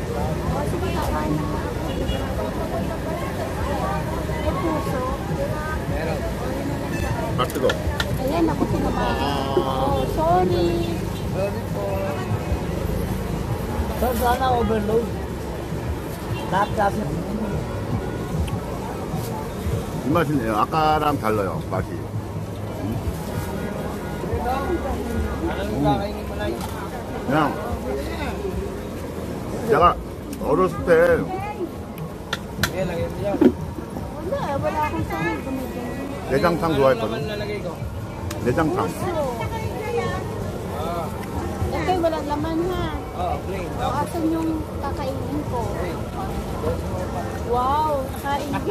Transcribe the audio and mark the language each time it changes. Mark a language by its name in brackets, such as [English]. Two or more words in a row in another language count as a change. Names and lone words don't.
[Filipino] O, sige, kakain na ako. May puso. Meron. [Korean] 박스도. [Filipino] Ayan, ako tinabahan. Oh, sorry. Sorry po. Sir, sana overload. Lahat kasi. [Korean] 이 맛이네요. 아까랑 달라요, 맛이. [Filipino] Anong kakainin mo na yun? [Korean] 그냥 내가 어렸을 때 [Filipino] Kaya lagyan mo yan. Wala akong sahod. Dumidumi. [Korean] 내장탕 [Filipino] Ano naman [Korean] 좋아했거든. [Filipino] lalagay ko? [Korean] 내장탕. [Filipino] Puso. Ah, Okay, walang laman ha. [English] plain. [Filipino] O, asan yung kakainin ko? Wow, kain.